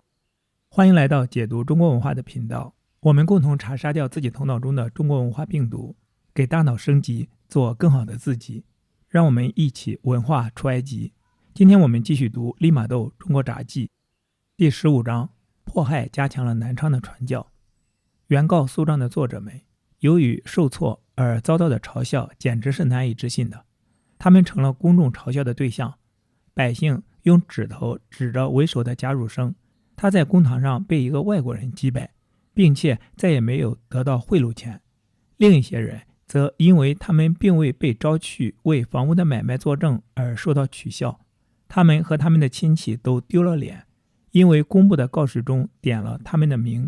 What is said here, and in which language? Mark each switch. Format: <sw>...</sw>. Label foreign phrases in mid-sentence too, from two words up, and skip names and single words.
<zh>歡迎來到解讀中國文化的頻道，我們共同查殺掉自己頭腦中的中國文化病毒，給大腦升級，做更好的自己。讓我們一起文化出埃及。今天我們繼續讀《利瑪竇中國札記》第15章，迫害加強了南昌的傳教。原告訴狀的作者們，由於受挫而遭到的嘲笑簡直是難以置信的，他們成了公眾嘲笑的對象。百姓用指頭指着为首的贾汝生，他在公堂上被一個外國人擊敗，並且再也沒有得到賄賂錢。另一些人則因為他們並未被招去為房屋的買賣作證而受到取笑，他們和他們的親戚都丟了臉，因為公布的告示中點了他們的名。</zh>